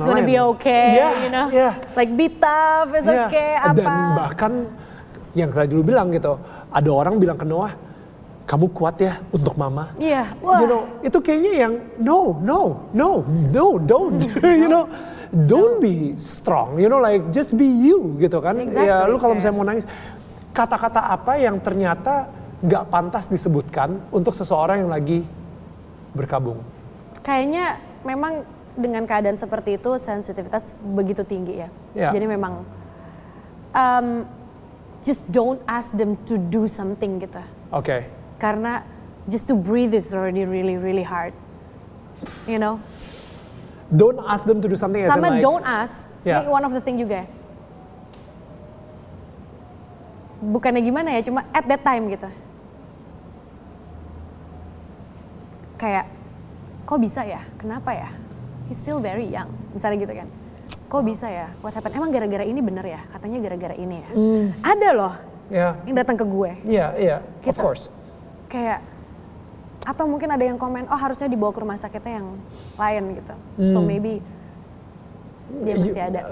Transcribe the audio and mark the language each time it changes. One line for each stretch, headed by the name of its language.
English: Everything's gonna be okay, you know, like be tough, it's okay, apa.
Indonesian: Dan bahkan yang tadi lu bilang gitu, ada orang bilang ke Noah, kamu kuat ya untuk mama. Iya.
English: You know,
Indonesian: itu kayaknya yang no, don't.
English: You know, don't be strong. You know, like just be you
Indonesian: gitu kan.
English: Exactly,
Indonesian: ya lu kalau misalnya mau nangis, kata-kata apa yang ternyata nggak pantas disebutkan untuk seseorang yang lagi berkabung. Kayaknya memang dengan keadaan seperti itu sensitivitas begitu tinggi ya. Jadi memang
English: just don't ask them to do something gitu. Oke. Karena just to breathe is already really hard, you know. Don't ask them to do something.
Indonesian: Sama like,
English: don't ask. Ini one of the thing juga.
Indonesian: Bukannya gimana ya, cuma
English: at that time
Indonesian: gitu. Kayak, kok bisa ya? Kenapa ya?
English: He's still very young,
Indonesian: misalnya gitu kan. Kok bisa ya?
English: What happened?
Indonesian: Emang gara-gara ini bener ya? Katanya gara-gara ini ya. Ada loh yang datang ke gue. Iya, gitu.
English: Of course.
Indonesian: Kayak, atau mungkin ada yang komen, oh harusnya dibawa ke rumah sakitnya yang lain gitu.
English: So maybe
Indonesian: dia masih ada.